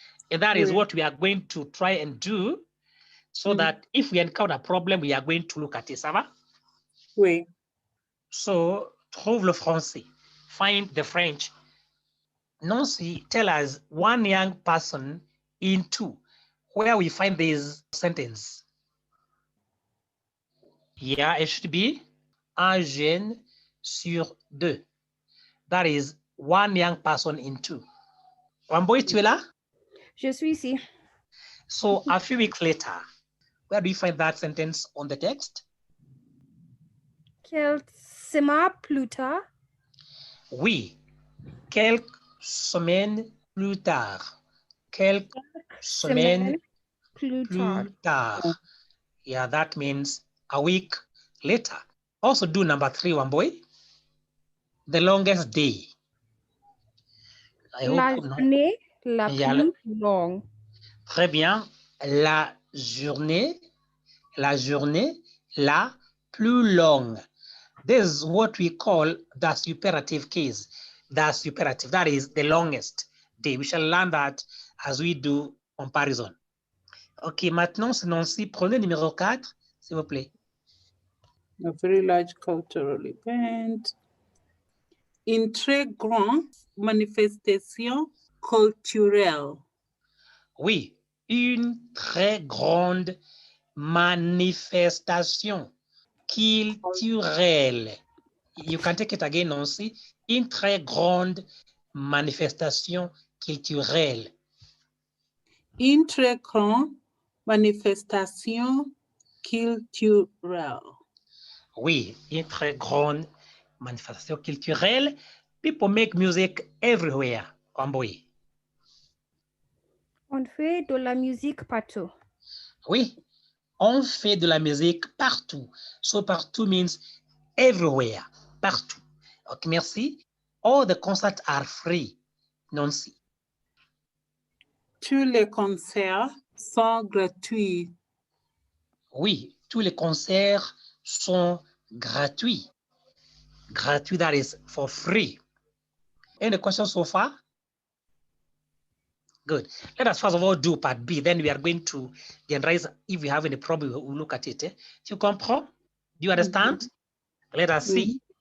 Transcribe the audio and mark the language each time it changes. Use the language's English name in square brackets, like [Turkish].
[English] And that is what we are going to try and do, so that if we encounter a problem, we are going to look at it. [French] Ça va? Oui. [English] So, [French] trouve le français. [English] Find the French. Nancy, tell us one young person in two, where we find this sentence. Yeah, it should be [French] un jeune sur deux. [English] That is one young person in two. [French] Wamboy, tu es là? Je suis ici. [English] So a few weeks later, where do you find that sentence on the text? [French] Quelques semaines plus tard. Oui, quelques semaines plus tard. Quelques semaines plus tard. [English] Yeah, that means a week later. Also do number 3, one boy. The longest day. [French] La journée la plus longue. Très bien. La journée la plus longue. [English] This is what we call the superative case. The superative, that is the longest day. We shall learn that as we do comparison. [French] OK, maintenant, c'est Nancy. Prenez numéro 4, s'il vous plaît. [English] A very large cultural event. [French] Une très grande manifestation culturelle. Oui, une très grande manifestation culturelle. [English] You can take it again, Nancy. [French] Une très grande manifestation culturelle. Une très grande manifestation culturelle. Oui, une très grande manifestation culturelle. [English] People make music everywhere. Wamboy. [French] On fait de la musique partout. Oui, on fait de la musique partout. [English] So partout means everywhere, partout. Okay, merci. All the concerts are free. Nancy. [French] Tous les concerts sont gratuits. Oui, tous les concerts sont gratuits. [English] Gratuit, that is for free. Any questions so far? Good. Let us first of all do part B. Then we are going to generalize. If we have any problem, we'll look at it. [French] Tu comprends? [English] Do you understand? Let us see.